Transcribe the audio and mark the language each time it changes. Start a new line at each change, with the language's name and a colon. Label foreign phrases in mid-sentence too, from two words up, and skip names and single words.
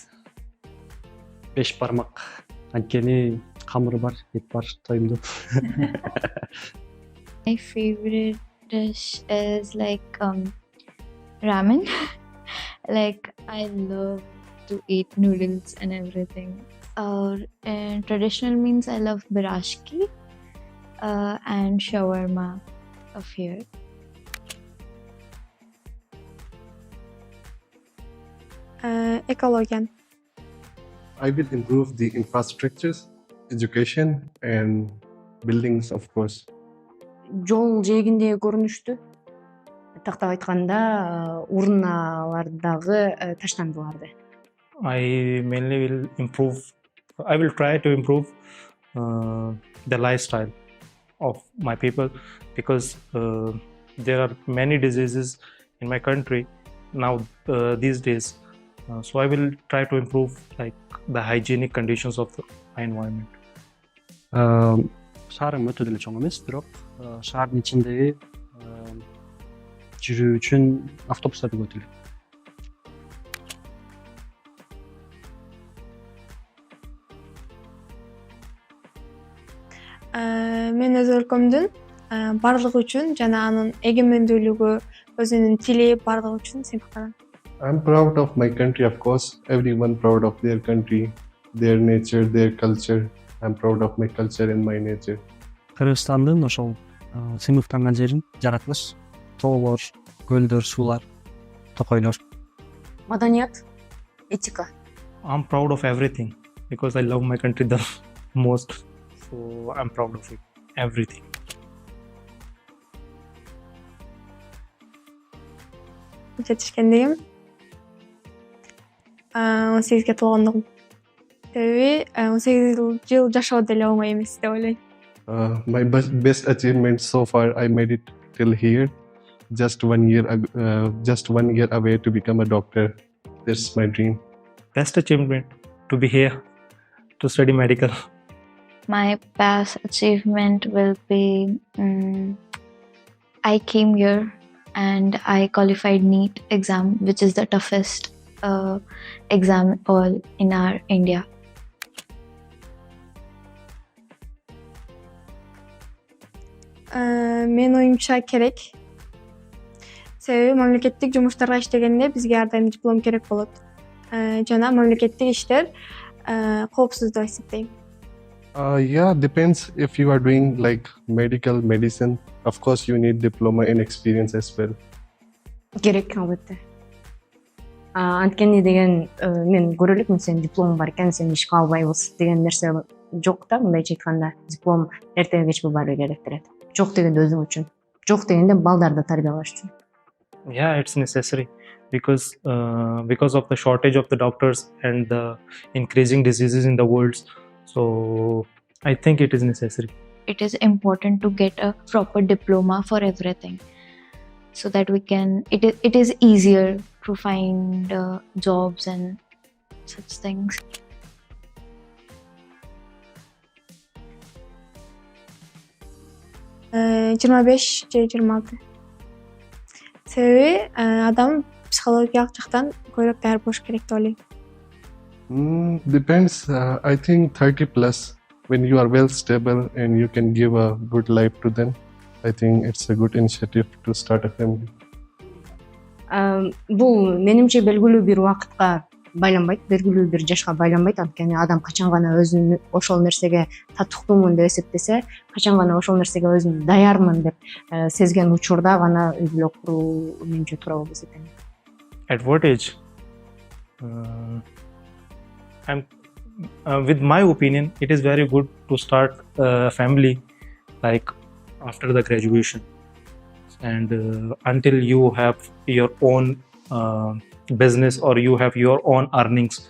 Kyrgyz: Беш бармак. Анткени камыры бар, эт бар, тоюмдуу.
English: My favorite dish is like ramen. Like, I love to eat noodles and everything. And traditional means I love birashki and shawarma of here.
Kyrgyz: Экология.
English: I will improve the infrastructures, education, and buildings, of course.
Kyrgyz: Жол жээгиндеги көрүнүштү тактап айтканда урналардагы таштандыларды.
English: I will try to improve the lifestyle of my people because there are many diseases in my country now these days. So I will try to improve like the hygienic conditions of my environment.
Kyrgyz: Шаарым өтө деле чоң эмес, бирок шаардын ичиндеги жүрүү үчүн автобустар көп өтүлөт. Мен өз өлкөмдүн бардыгы үчүн жана анын эгемендүүлүгү, өзүнүн тили бардыгы үчүн сыймыктанам.
English: I'm proud of my country, of course. Everyone proud of their country, their nature, their culture. I'm proud of my culture and my nature.
Kyrgyz: Кыргызстандын ошол сыймыктанган жерин жаратылыш, тоолор, көлдөр, суулар, токойлор. Маданият, этика.
English: I'm proud of everything because I love my country the most. So I'm proud of it. Everything.
Kyrgyz: Жетишкендигим 18-ге толгондугум. Себеби 18 жыл жашоо деле оңой эмес деп ойлойм.
English: My best achievement so far, I made it till here. Just 1 year away to become a doctor. That's my dream. Best achievement to be here to study medical. My past achievement will be I came here and I qualified NEET exam, which is the toughest exam all in our India.
Kyrgyz: Менин оюмча керек. Себеби мамлекеттик жумуштарга иштегенде бизге ар дайым диплом керек болот. Жана мамлекеттик иштер коопсуз деп эсептейм.
English: Yeah, depends if you are doing like medical medicine. Of course, you need diploma and experience as well.
Kyrgyz: Керек албетте. Анткени деген мен көрө элекмин, сенин дипломуң бар экен, сен ишке албайбыз деген нерсе жок да. Мындайча айтканда, диплом эртеби кечпи баары керек берет. Жок дегенде өзүң үчүн, жок дегенде балдарды тарбиялаш үчүн.
English: Yeah, it's necessary because of the shortage of the doctors and the increasing diseases in the world. So I think it is necessary. It is important to get a proper diploma for everything, so that we can. It is easier to find jobs and such things.
Kyrgyz: Жыйырма беш же 26. Себеби адам психологиялык жактан көбүрөөк даяр болуш керек деп ойлойм.
English: Depends. I think 30 plus, when you are well stable and you can give a good life to them, I think it's a good initiative to start a family.
Kyrgyz: Бул менимче белгилүү бир убакытка байланбайт, белгилүү бир жашка байланбайт. Анткени адам качан гана өзүн ошол нерсеге татыктуумун деп эсептесе, качан гана ошол нерсеге өзүм даярмын деп сезген учурда гана үй бүлө куруу менимче туура болуп эсептейм.
English: At what age? With my opinion, it is very good to start a family like after the graduation, and until you have your own business or you have your own earnings.